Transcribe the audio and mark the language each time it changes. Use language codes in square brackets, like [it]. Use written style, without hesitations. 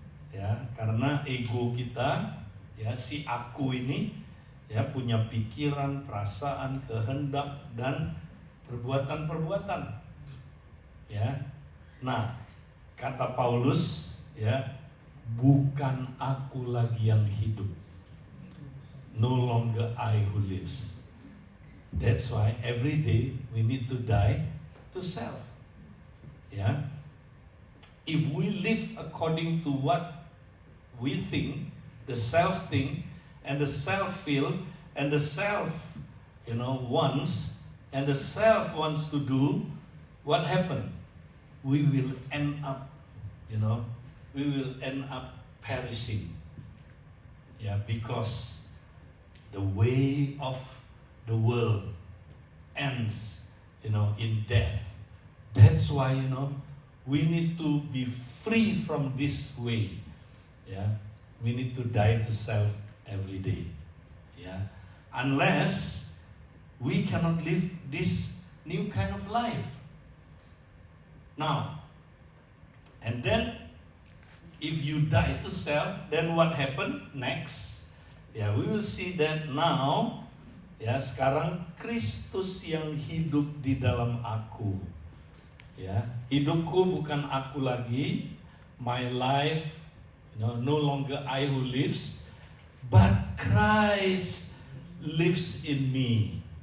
[id] Ya, karena ego kita, ya, si aku ini, ya, punya pikiran, perasaan, kehendak dan perbuatan-perbuatan. Ya. Nah, kata Paulus, ya, bukan aku lagi yang hidup. [en] No longer I who lives. That's why every day we need to die to self. Ya. If we live according to what we think, the self think, and the self feel, and the self, wants, and the self wants to do, what happen? We will end up, we will end up perishing. Yeah, because the way of the world ends, in death. That's why, we need to be free from this way. Yeah, we need to die to self every day. Yeah, unless we cannot live this new kind of life. Now, and then if you die to self, then what happened next? Ya, we will see that now. [id] Ya, sekarang Kristus yang hidup di dalam aku. Ya, hidupku bukan aku lagi. [en] My life, no longer I who lives, but Christ lives in me.